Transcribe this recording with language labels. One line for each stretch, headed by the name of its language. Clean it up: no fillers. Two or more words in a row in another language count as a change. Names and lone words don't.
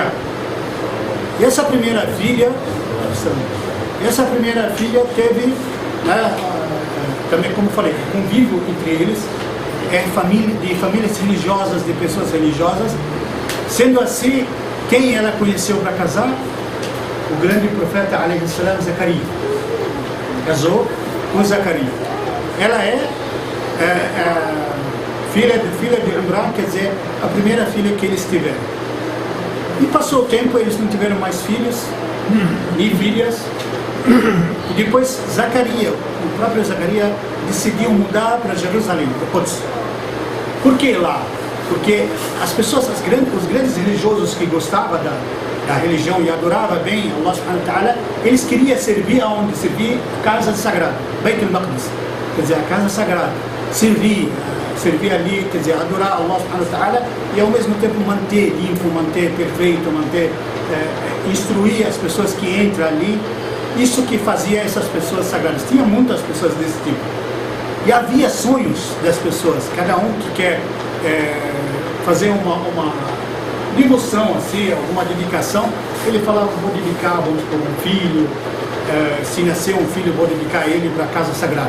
Portuguese: E essa primeira filha teve, né, também, como falei, convívio entre eles, de famílias religiosas, de pessoas religiosas. Sendo assim, quem ela conheceu para casar? O grande profeta,
Arabic: عليه السلام,
Portuguese: Zacarias. Casou com Zacarias. Ela é filha de Imran, quer dizer, a primeira filha que eles tiveram. E passou o tempo, eles não tiveram mais filhos, nem filhas. E depois Zacarias, o próprio Zacarias, decidiu mudar para Jerusalém, para Quds. Por que lá? Porque as pessoas, os grandes religiosos que gostavam da religião e adoravam bem
Arabic: الله سبحانه وتعالى,
Portuguese: eles queriam servir aonde? Servir a casa sagrada, Beit al-Maqdis, quer dizer, a casa sagrada. Servir ali, quer dizer, adorar
Arabic: الله سبحانه وتعالى
Portuguese: e ao mesmo tempo manter limpo, manter perfeito, instruir as pessoas que entram ali. Isso que fazia essas pessoas sagradas. Tinha muitas pessoas desse tipo. E havia sonhos das pessoas, cada um que quer fazer uma devoção, assim, alguma dedicação, ele falava, vou dedicar, vamos supor, um filho, se nascer um filho, vou dedicar ele para a casa sagrada.